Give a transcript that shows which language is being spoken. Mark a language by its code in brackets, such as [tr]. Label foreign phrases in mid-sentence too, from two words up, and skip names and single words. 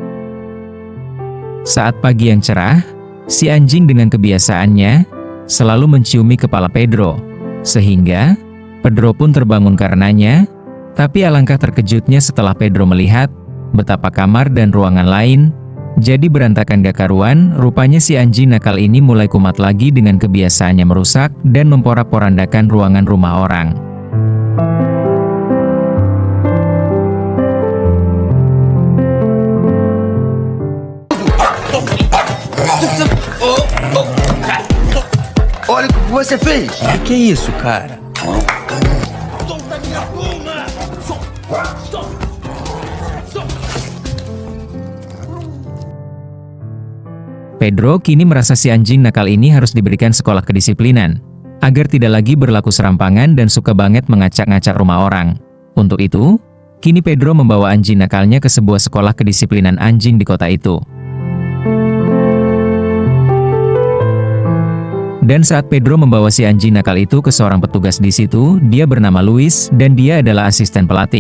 [id] Saat pagi yang cerah, si anjing dengan kebiasaannya selalu menciumi kepala Pedro, sehingga Pedro pun terbangun karenanya. Tapi alangkah terkejutnya setelah Pedro melihat betapa kamar dan ruangan lain jadi berantakan gak karuan. Rupanya si anjing nakal ini mulai kumat lagi dengan kebiasaannya merusak dan memporak-porandakan ruangan rumah orang. [pt] Olha o que você fez. Que é isso, cara? [id] Pedro kini merasa si anjing nakal ini harus diberikan sekolah kedisiplinan, agar tidak lagi berlaku serampangan dan suka banget mengacak-ngacak rumah orang. Untuk itu, kini Pedro membawa anjing nakalnya ke sebuah sekolah kedisiplinan anjing di kota itu. Dan saat Pedro membawa si anjing nakal itu ke seorang petugas di situ, dia bernama Luis dan dia adalah asisten pelatih.